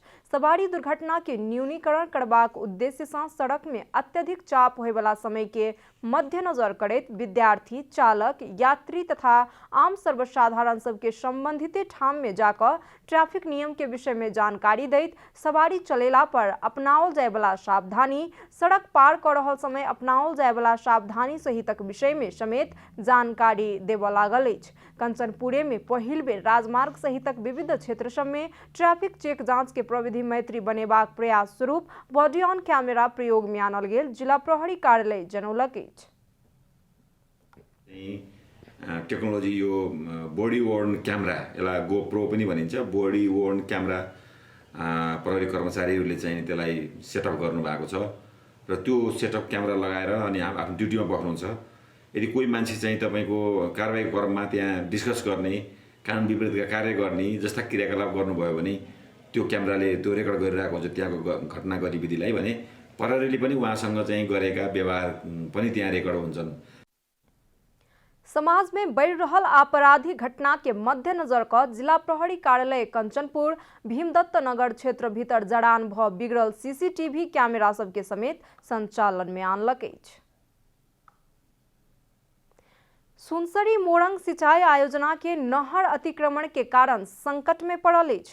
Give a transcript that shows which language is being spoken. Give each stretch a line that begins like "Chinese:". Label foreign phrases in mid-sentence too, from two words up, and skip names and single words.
Maithili: सवारी दुर्घटना के न्यूनीकरण करबाक उद्देश्य सँ सड़क में अत्यधिक चाप होय वाला समय के मद्देनजर करैत विद्यार्थी, चालक, यात्री तथा आम सर्वसाधारण सबके संबंधित ठाम में जाकर ट्रैफिक नियम के विषय में जानकारी दैत सवारी चलेला पर अपनाओल जाय वाला सावधानी, सड़क पार कर रहल समय अपनाओल जाय वाला सावधानी सहितक विषय में समेत जानकारी देबऽ लागल अछि। कंचनपुरे में पहिल बेर राजमार्ग सहितक विविध क्षेत्र सब में ट्रैफिक चेक जांच के प्रविधि मैत्री बनेबाक प्रयास स्वरूप
English: body on camera
Maithili: प्रयोग में आनल गेल जिला प्रहरी कार्यालय जनौलक अछि।
Nepali: टेक्नोलोजी यो
English: body worn camera
Nepali: यसलाई गोप्रो पनि भनिन्छ।
English: body worn camera
Nepali: प्रहरी कर्मचारीहरूले चाहिँ त्यसलाई सेटअप गर्नुभएको छ र त्यो सेटअप क्यामेरा लगाएर अनि आफ्नो ड्युटीमा बस्नुहुन्छ। यदि कोही मान्छे चाहिँ तपाईँको कारबाही क्रममा त्यहाँ डिस्कस गर्ने, कानुन विपरीतका कार्य गर्ने जस्ता क्रियाकलाप गर्नुभयो भने त्यो क्यामेराले त्यो रेकर्ड गरिरहेको हुन्छ त्यहाँको घटना गतिविधिलाई भने प्रहरीले पनि उहाँसँग चाहिँ गरेका व्यवहार पनि त्यहाँ रेकर्ड हुन्छन्।
Maithili: समाज में बढ़ रहल आपराधिक घटना के मद्देनजर क जिला प्रहरी कार्यालय कंचनपुर भीमदत्त नगर क्षेत्र भीतर जड़ान भ बिगड़ल
English: CCTV camera
Maithili: सबके समेत संचालन में आनलक अछि। सुनसरी मोरंग सिंचाई आयोजना के नहर अतिक्रमण के कारण संकट में पड़ल अछि।